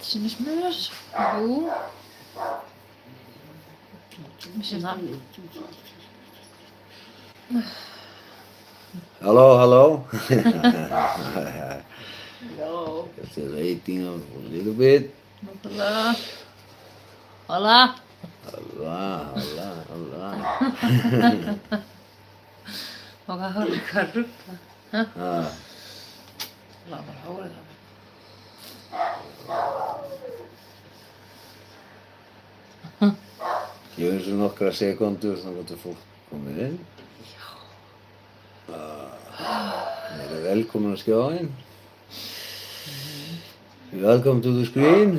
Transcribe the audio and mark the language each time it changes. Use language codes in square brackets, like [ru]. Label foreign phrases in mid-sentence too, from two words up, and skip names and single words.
[is] Sýnist mér. Jú. Mér sýnist það. [en] Hello. Hello. Just waiting a little bit. [es] Hola. Hola. Hola. [is] Og hvað ruggla? Ah, Það var bara hárið það. gefum þessu nokkra sekundur þannig að fólk komið inn. Þeir eru velkomin á skjáinn. [en] Welcome to the screen.